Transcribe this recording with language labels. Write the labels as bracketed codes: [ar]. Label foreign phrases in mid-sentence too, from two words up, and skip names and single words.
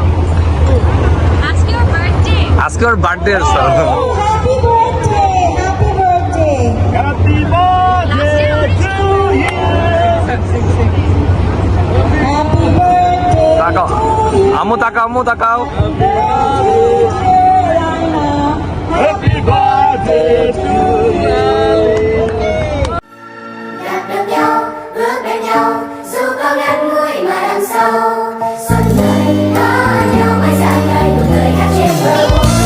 [bn] আজকে ওর বার্থডে তাকাও আম্মু, তাকাও আম্মু, তাকাও। [vi] Gặp được nhau, bước bên nhau, dù có ngắn ngủi mà đằng sau xuân đời có nhau mãi dài ngày nụ cười khác trên bờ môi.